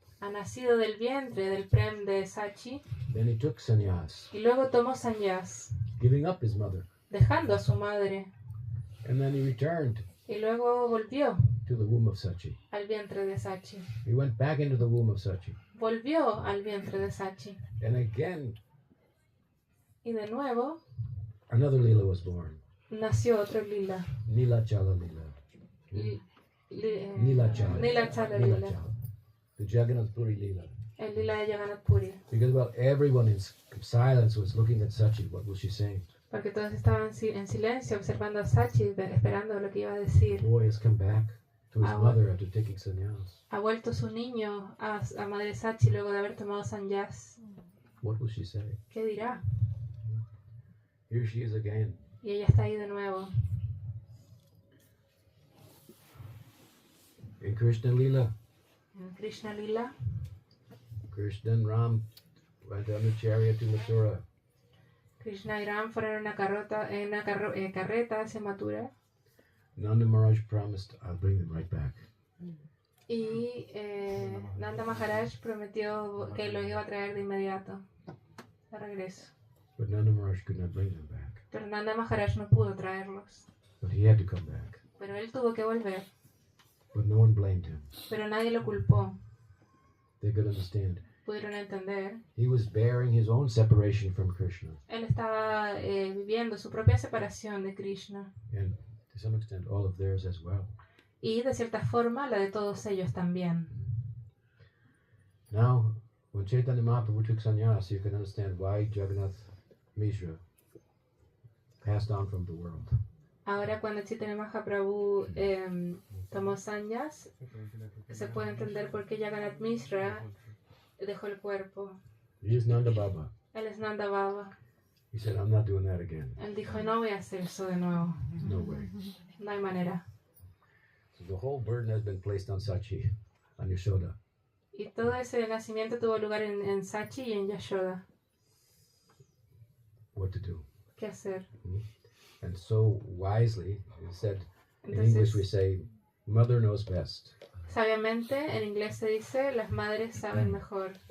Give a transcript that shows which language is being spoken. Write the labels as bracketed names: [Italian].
[Spanish] Ha nacido del vientre del Prem de Sachi [English] Then he took sannyas, [Spanish] y luego tomó sannyas, [English] giving up his mother. [Spanish] dejando a su madre, [English] And then he returned [Spanish] y luego volvió [English] to the womb of Sachi. [Spanish] al vientre de Sachi. [English] He went back into the womb of Sachi. [Spanish] Volvió al vientre de Sachi. [English] And again, [Spanish] Y de nuevo [English] another Leela was born. [Spanish] nació otro lila. [English] Nilachala Leela. Nilachala. [Spanish] Nilachala Lila. [English] The Jagannath Puri Leela. [Spanish] El lila de Jagannath Puri. [English] Because, well, everyone in silence was looking at Sachi. What was she saying? [Spanish] Porque todos estaban en silencio observando a Sachi, esperando lo que iba a decir. [English] The boy has come back to his Ah, mother after taking sannyas. [Spanish] Ha vuelto su niño a Madre Sachi luego de haber tomado sannyas. [English] What will she say? [Spanish] ¿Qué dirá? [English] Here she is again. [Spanish] Y ella está ahí de nuevo. [English] In Krishna Leela, [Spanish] En Krishna Lila, [English] Krishna and Ram went on a chariot to Mathura. [Spanish] Krishna y Ram fueron en una carreta hacia Mathura. [English] Nanda Maharaj promised, I'll bring them right back. [Spanish] Y Nanda Maharaj prometió que lo iba a traer de inmediato, de regreso. [English] But Nanda Maharaj could not bring them back. [Spanish] Pero Nanda Maharaj no pudo traerlos. [English] But he had to come back. [Spanish] Pero él tuvo que volver. [English] But no one blamed him. [Spanish] Pero nadie lo culpó. [English] They could understand. [Spanish] Pudieron entender. [English] He was bearing his own separation from Krishna. [Spanish] Él estaba viviendo su propia separación de Krishna. [English] And to some extent, all of theirs as well. [Spanish] Y de cierta forma la de todos ellos también. [English] Now, when Chaitanya Mahaprabhu took sannyas, you can understand why Jagannath Mishra passed on from the world. [Spanish] Ahora cuando Chaitanya Mahaprabhu tomó sannyas, se puede entender por qué Jagannath Mishra dejó el cuerpo. [English] He is Nanda Baba. [Spanish] Él es Nanda Baba. [English] He said, I'm not doing that again. [Spanish] Él dijo, no voy a hacer eso de nuevo. [English] No way. [Spanish] No hay manera. [English] So the whole burden has been placed on Sachi, on Yashoda. [Spanish] Y todo ese nacimiento tuvo lugar en Sachi y en Yashoda. [English] What to do? [Spanish] ¿Qué hacer? [English] And so wisely, he said, in English we [Spanish] Entonces, [English] say, mother knows best. [Spanish] sabiamente, en inglés se dice, las madres saben mejor.